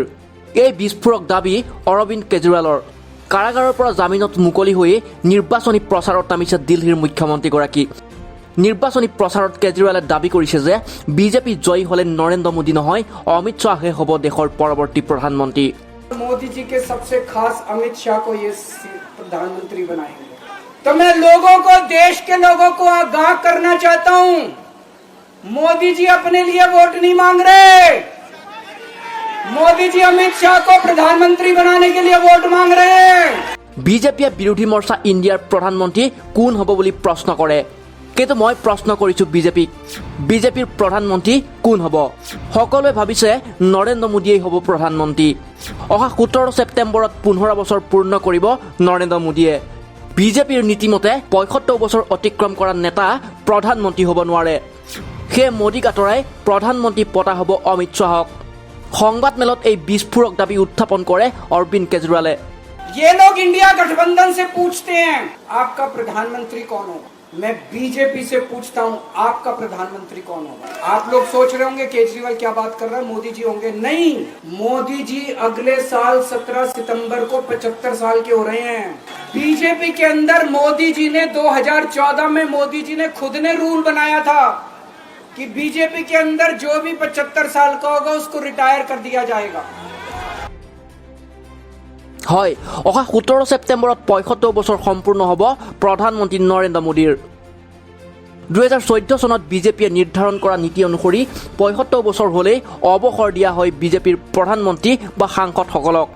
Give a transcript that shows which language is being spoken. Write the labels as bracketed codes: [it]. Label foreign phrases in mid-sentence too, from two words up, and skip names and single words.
[as] এই বিস্ফোৰক দাবী অৰবিন্দ কেজৰিৱালৰ। কাৰাগাৰৰ পৰা জামিনত মুকলি হৈ নিৰ্বাচনী প্ৰচাৰত নামিছে দিল্লীৰ মুখ্যমন্ত্ৰীগৰাকী। নিৰ্বাচনী প্ৰচাৰত কেজৰিৱালে দাবী কৰিছে যে বিজেপি জয়ী হ'লে নৰেন্দ্ৰ মোদী নহয়, অমিত শ্বাহে হ'ব দেশৰ পৰৱৰ্তী প্ৰধানমন্ত্ৰী। [hi] मोदी जी के सबसे खास अमित शाह को ये प्रधानमंत्री बनाएंगे। तो मैं लोगों को, देश के लोगों को आगाह करना चाहता हूं, मोदी जी अपने लिए वोट नहीं मांग रहे। मोदी जी अमित शाह को प्रधानमंत्री बनाने के लिए वोट मांग रहे हैं। [as] বিজেপিয়ে বিৰোধী মৰ্চা ইণ্ডিয়াৰ প্ৰধানমন্ত্ৰী কোন হ'ব বুলি প্ৰশ্ন কৰে। কিন্তু মই প্ৰশ্ন কৰিছোঁ বিজেপিৰ প্ৰধানমন্ত্ৰী কোন হ'ব? সকলোৱে ভাবিছে নৰেন্দ্ৰ মোদীয়েই হ'ব প্ৰধানমন্ত্ৰী। অহা 17 ছেপ্টেম্বৰত 15 বছৰ পূৰ্ণ কৰিব নৰেন্দ্ৰ মোদীয়ে। বিজেপিৰ নীতিমতে 75 বছৰ অতিক্ৰম কৰা নেতা প্ৰধানমন্ত্ৰী হ'ব নোৱাৰে। সেয়ে মোদীক আঁতৰাই প্ৰধানমন্ত্ৰী পতা হ'ব অমিত শ্বাহক। সংবাদমেলত এই বিস্ফোৰক দাবী উত্থাপন কৰে অৰবিন্দ কেজৰিৱালে। [hi] ये लोग इंडिया गठबंधन से पूछते हैं आपका प्रधानमंत्री कौन होगा। मैं बीजेपी से पूछता हूं आपका प्रधानमंत्री कौन होगा। आप लोग सोच रहे होंगे केजरीवाल क्या बात कर रहा है, मोदी जी होंगे। नहीं, मोदी जी अगले साल 17 सितंबर को 75 साल के हो रहे हैं। बीजेपी के अंदर मोदी जी ने 2014 में मोदी जी ने खुद ने रूल बनाया था कि बीजेपी के अंदर जो भी 75 साल का होगा उसको रिटायर कर दिया जाएगा। [as] হয়, অহা 17 ছেপ্টেম্বৰত 75 বছৰ সম্পূৰ্ণ হ'ব প্ৰধানমন্ত্ৰী নৰেন্দ্ৰ মোদীৰ। 2014 চনত বিজেপিয়ে নিৰ্ধাৰণ কৰা নীতি অনুসৰি 75 বছৰ হ'লেই অৱসৰ দিয়া হয় বিজেপিৰ প্ৰধানমন্ত্ৰী বা সাংসদসকলক।